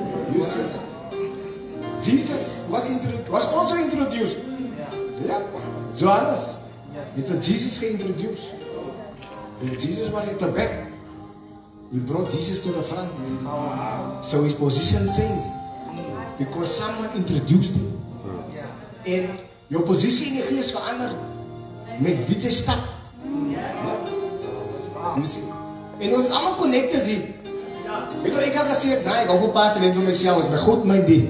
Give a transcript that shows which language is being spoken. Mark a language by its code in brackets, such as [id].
[en] You see, Jesus was also introduced. [af] Ja, Johannes het vir Jesus geïntroduce. [en] And Jesus was at the back. He brought Jesus to the front. So his position changed. Because someone introduced him. [af] En jou posisie in die gees verander met wie jy stap. [en] You see? [af] En ons is allemaal connected hier. Weet jy, ek had gesê, nee, ek hou vir Pastor Lynn vir myself, is my God my die.